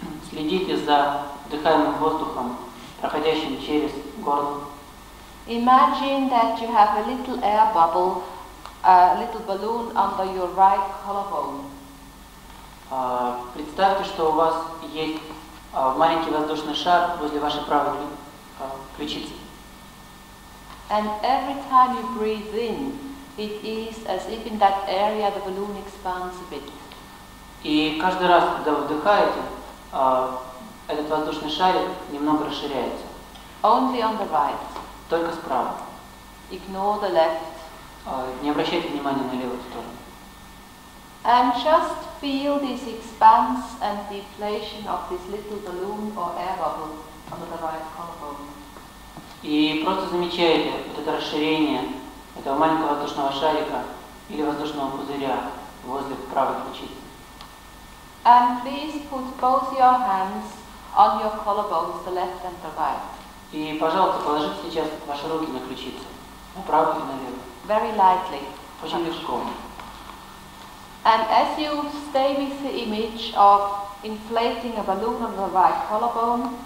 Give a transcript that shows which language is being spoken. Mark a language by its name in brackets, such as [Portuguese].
[Russian] Следите за вдыхаемым воздухом, проходящим через горло. [English] Imagine that you have a little air bubble, a little balloon under your right collarbone. [Russian] Представьте, что у вас есть маленький воздушный шар возле вашей правой ключицы. [English] And every time you breathe in, it is as if in that area the balloon expands a bit. [Russian] И каждый раз, когда вы вдыхаете, этот воздушный шарик немного расширяется. [English] Only on the right. [Russian] Только справа. [English] Ignore the left. [Russian] Не обращайте внимания на левую сторону. [English] And just feel this expanse and deflation of this little balloon or air bubble under the right collarbone. [Russian] И просто замечайте вот это расширение этого маленького воздушного шарика или воздушного пузыря возле правой ключицы. [English] And please put both your hands on your collarbones, the left and the right. [Russian] И, пожалуйста, положите сейчас ваши руки на ключицы, на правую и на левую. [English] Very lightly. [Russian] Очень легко. [English] And as you stay with the image of inflating a balloon on the right collarbone,